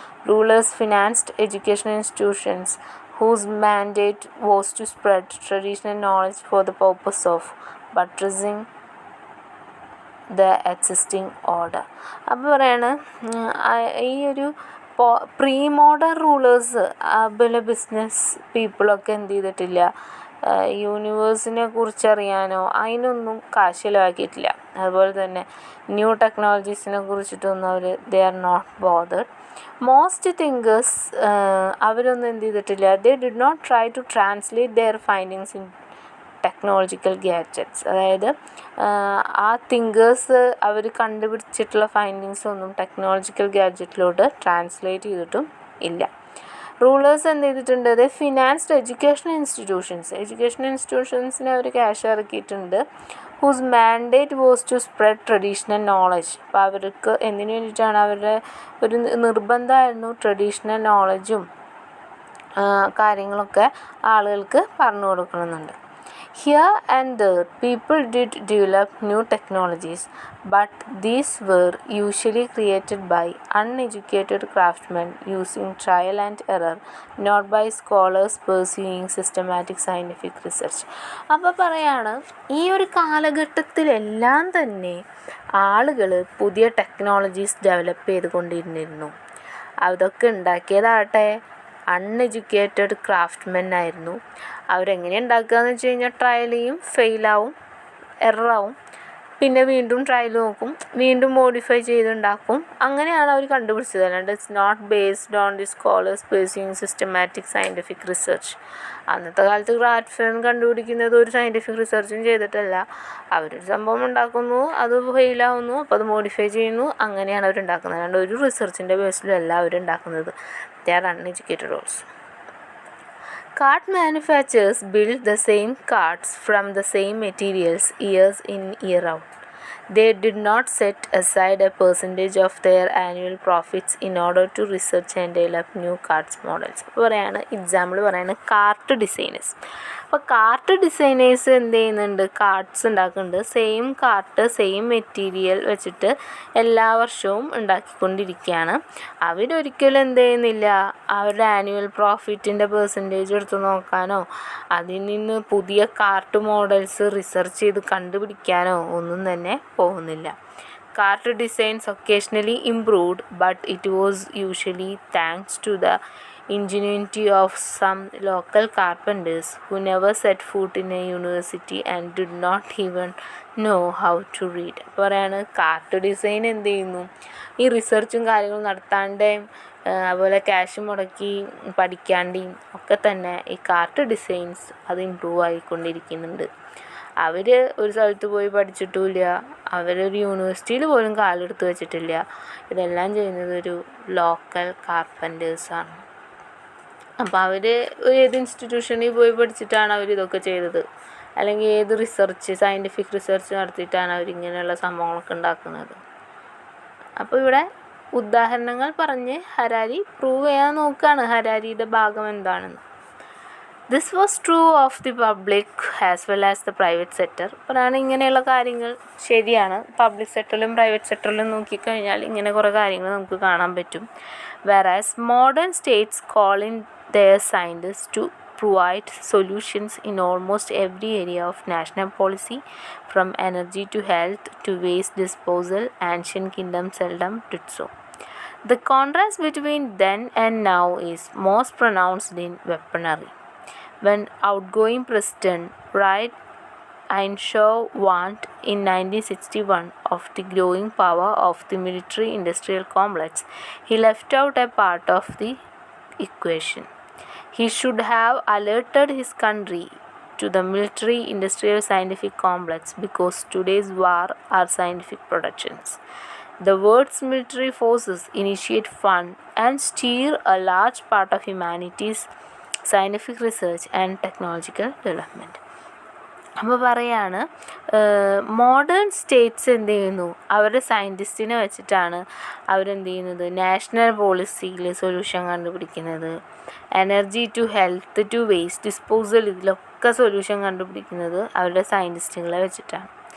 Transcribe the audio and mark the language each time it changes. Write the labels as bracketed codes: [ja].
[en] Rulers financed educational institutions whose mandate was to spread traditional knowledge for the purpose of buttressing the existing order. [ml] അപ്പോൾ പറയാണ് ഈ ഒരു pre modern rulers അതുപോലെ business പീപ്പിളൊക്കെ എന്ത് ചെയ്തിട്ടില്ല, യൂണിവേഴ്സിനെ കുറിച്ചറിയാനോ അതിനൊന്നും കാശ് ചിലവാക്കിയിട്ടില്ല. അതുപോലെ തന്നെ new ടെക്നോളജീസിനെ കുറിച്ചിട്ടൊന്നും our [en] They are not bothered. Most thinkers [ml] അവരൊന്നും എന്ത് ചെയ്തിട്ടില്ല, [en] They did not try to translate their findings in technological gadgets. [ml] അതായത് ആ തിങ്കേഴ്സ് അവർ കണ്ടുപിടിച്ചിട്ടുള്ള ഫൈൻഡിങ്സ് ഒന്നും ടെക്നോളജിക്കൽ ഗാഡ്ജറ്റിലോട്ട് ട്രാൻസ്ലേറ്റ് ചെയ്തിട്ടും ഇല്ല. റൂളേഴ്സ് എന്ത് ചെയ്തിട്ടുണ്ട്, അത് ഫിനാൻസ്ഡ് എഡ്യൂക്കേഷണൽ ഇൻസ്റ്റിറ്റ്യൂഷൻസിനെ അവർ ക്യാഷ് ഇറക്കിയിട്ടുണ്ട്. [en] Whose mandate was to spread traditional knowledge. [ml] അപ്പോൾ അവർക്ക് എന്തിനു വേണ്ടിയിട്ടാണ്, അവരുടെ ഒരു നിർബന്ധമായിരുന്നു ട്രഡീഷണൽ നോളജും കാര്യങ്ങളൊക്കെ ആളുകൾക്ക് പറഞ്ഞു കൊടുക്കണമെന്നുണ്ട്. [en] Here and there, people did develop new technologies, but these were usually created by uneducated craftsmen using trial and error, not by scholars pursuing systematic scientific research. [ml] അപ്പോൾ പറയാണ്, ഈ ഒരു കാലഘട്ടത്തിലെല്ലാം തന്നെ ആളുകൾ പുതിയ ടെക്നോളജീസ് ഡെവലപ്പ് ചെയ്തുകൊണ്ടിരുന്നിരുന്നു. അതൊക്കെ ഉണ്ടാക്കിയതാട്ടെ അൺഎഡ്യൂക്കേറ്റഡ് ക്രാഫ്റ്റ്മെൻ ആയിരുന്നു. അവരെങ്ങനെ ഉണ്ടാക്കുക എന്ന് വെച്ച് കഴിഞ്ഞാൽ ട്രയൽ ചെയ്യും, ഫെയിലാവും, എററാവും, പിന്നെ വീണ്ടും ട്രയൽ നോക്കും, വീണ്ടും മോഡിഫൈ ചെയ്തുണ്ടാക്കും. അങ്ങനെയാണ് അവർ കണ്ടുപിടിച്ചത്. അല്ലാണ്ട് [en] It's not based on the scholars pursuing systematic scientific research. [ml] അന്നത്തെ കാലത്ത് ക്രാഫ്റ്റ്സ്മാൻ കണ്ടുപിടിക്കുന്നത് ഒരു സയൻറ്റിഫിക് റിസർച്ചും ചെയ്തിട്ടല്ല. അവരൊരു സംഭവം ഉണ്ടാക്കുന്നു, അത് ഫെയിലാവുന്നു, അപ്പോൾ അത് മോഡിഫൈ ചെയ്യുന്നു, അങ്ങനെയാണ് അവരുണ്ടാക്കുന്നത്. അല്ലാണ്ട് ഒരു റിസർച്ചിൻ്റെ ബേസിലും അല്ല അവരുണ്ടാക്കുന്നത്. [en] They are uneducated also. Cart manufacturers build the same carts from the same materials years in year out. They did not set aside a percentage of their annual profits in order to research and develop new cards models. [ml] അപ്പോൾ പറയാണ് example പറയാണ് cart designers. അപ്പോൾ cart designers എന്ത് ചെയ്യുന്നുണ്ട്, കാർട്ട്സ് ഉണ്ടാക്കുന്നുണ്ട്. Same cart same material വെച്ചിട്ട് എല്ലാ വർഷവും ഉണ്ടാക്കിക്കൊണ്ടിരിക്കുകയാണ്. അവരൊരിക്കലും എന്ത് ചെയ്യുന്നില്ല, അവരുടെ ആനുവൽ പ്രോഫിറ്റിൻ്റെ പെർസെൻറ്റേജ് എടുത്ത് നോക്കാനോ അതിൽ നിന്ന് പുതിയ കാർട്ട് മോഡൽസ് റിസർച്ച് ചെയ്ത് കണ്ടുപിടിക്കാനോ ഒന്നും തന്നെ പോകുന്നില്ല. [en] Cart designs occasionally improved, but it was usually thanks to the ingenuity of some local carpenters who never set foot in a university and did not even know how to read. [ml] പറയാണ് cart design എന്ത് ചെയ്യുന്നു, ഈ റിസർച്ചും കാര്യങ്ങളും നടത്താണ്ടേയും അതുപോലെ cash മുടക്കി പഠിക്കാണ്ടേയും ഒക്കെ തന്നെ ഈ കാർട്ട് ഡിസൈൻസ് അത് ഇമ്പ്രൂവ് ആയിക്കൊണ്ടിരിക്കുന്നുണ്ട്. അവർ ഒരു സ്ഥലത്ത് പോയി പഠിച്ചിട്ടുമില്ല, അവരൊരു യൂണിവേഴ്സിറ്റിയിൽ പോലും കാലെടുത്ത് വെച്ചിട്ടില്ല. ഇതെല്ലാം ചെയ്യുന്നത് ഒരു ലോക്കൽ കാർപ്പൻറ്റേഴ്സാണ്. അപ്പോൾ അവർ ഏത് ഇൻസ്റ്റിറ്റ്യൂഷനിൽ പോയി പഠിച്ചിട്ടാണ് അവരിതൊക്കെ ചെയ്തത്, അല്ലെങ്കിൽ ഏത് റിസർച്ച് സയൻറ്റിഫിക് റിസർച്ച് നടത്തിയിട്ടാണ് അവരിങ്ങനെയുള്ള സംഭവങ്ങളൊക്കെ ഉണ്ടാക്കുന്നത്. അപ്പോൾ ഇവിടെ ഉദാഹരണങ്ങൾ പറഞ്ഞ് ഹരാരി പ്രൂവ് ചെയ്യാൻ നോക്കുകയാണ് ഹരാരിയുടെ ഭാഗം എന്താണെന്ന്. [en] This was true of the public as well as the private sector. [ml] അപ്പോഴാണ് ഇങ്ങനെയുള്ള കാര്യങ്ങൾ ശരിയാണ്. പബ്ലിക് സെക്ടറിലും പ്രൈവറ്റ് സെക്ടറിലും നോക്കിക്കഴിഞ്ഞാൽ ഇങ്ങനെ കുറേ കാര്യങ്ങൾ നമുക്ക് കാണാൻ പറ്റും. [en] Whereas modern states call in their scientists to provide solutions in almost every area of national policy, from energy to health to waste disposal, ancient kingdoms seldom did so. The contrast between then and now is most pronounced in weaponry. When outgoing President Wright Einshaw warned in 1961 of the growing power of the military-industrial complex, he left out a part of the equation. He should have alerted his country to the military-industrial scientific complex because today's war are scientific productions. The world's military forces initiate, fund, and steer a large part of humanity's scientific research and technological development. [ml] അപ്പോൾ പറയാണ് modern States എന്ത് ചെയ്യുന്നു, അവരുടെ സയൻറ്റിസ്റ്റിനെ വെച്ചിട്ടാണ് അവരെന്ത് ചെയ്യുന്നത്, national പോളിസിയിൽ solution കണ്ടുപിടിക്കുന്നത്. [en] energy to health to waste disposal, [ml] ഇതിലൊക്കെ സൊല്യൂഷൻ കണ്ടുപിടിക്കുന്നത് അവരുടെ സയൻറ്റിസ്റ്റുകളെ വെച്ചിട്ടാണ്.